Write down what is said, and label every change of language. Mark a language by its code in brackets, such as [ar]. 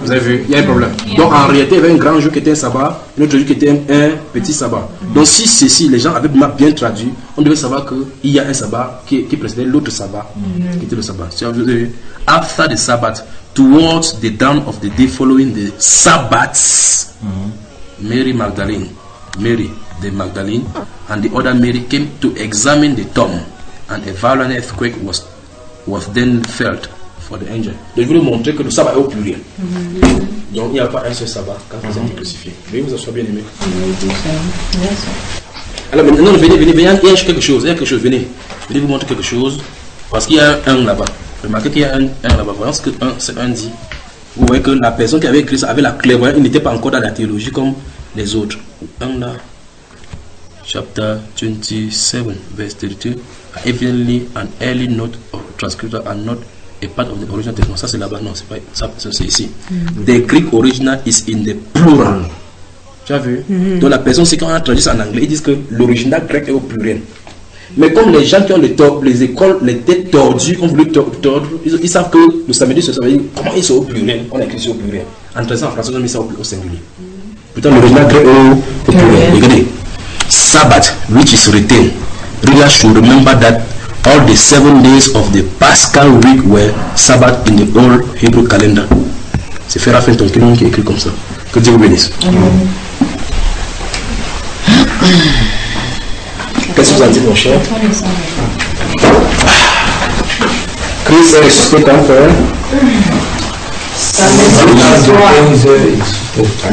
[fr] Vous avez vu, il y a un problème. Donc en réalité, il y avait un grand jour qui était un sabbat, un autre jour qui était un petit sabbat. Donc si ceci, les gens avaient bien traduit, on devait savoir qu'il y a un sabbat qui précédait l'autre sabbat, qui était le sabbat. Si vous avez vu, [en] after the sabbat, towards the dawn of the day following the sabbats, Mary Magdalene, Mary de Magdalene, and the other Mary came to examine the tomb, and a violent earthquake was then felt. for the angel. [fr] Je voulais montrer que le sabbat est au pluriel. Mm-hmm. Donc il n'y a pas un seul sabbat quand vous êtes crucifié. Veuillez vous asseoir bien aimé. Mm-hmm. Alors maintenant, venez, il y a quelque chose, venez. Je voulais vous montrer quelque chose parce qu'il y a un là-bas. Remarquez qu'il y a un là-bas. Voyons ce que c'est un dit. Vous voyez que la personne qui avait écrit ça avait la clé. Voyez, il n'était pas encore dans la théologie comme les autres. Un là. [en] Chapter 27, verse 32. Evidently, an early note or transcription and not a part of the original text. [fr] Ça, c'est là-bas. Non, c'est pas ça. C'est ici. Mm-hmm. [en] The Greek original is in the plural. [fr] Tu as vu? Mm-hmm. Donc, la personne, c'est quand on a traduit ça en anglais, ils disent que l'original grec est au pluriel. Mais comme les gens qui ont les écoles, les têtes tordues, ont voulu tordre, ils savent que le samedi, ce samedi, comment ils sont au pluriel? On a écrit ça au pluriel. En traduisant en français, on a mis ça au singulier. Mm-hmm. Pourtant, l'original grec est au pluriel. Regardez. [en] Sabbath, which is written. Reader should remember that all the 7 days of the Paschal week were Sabbath in the old Hebrew calendar. [fr] C'est Ferra Fenton qui l'a écrit comme ça. Que Dieu vous bénisse. Mm-hmm. Qu'est-ce que vous en dites, mon cher? Christ est ressuscité quand même.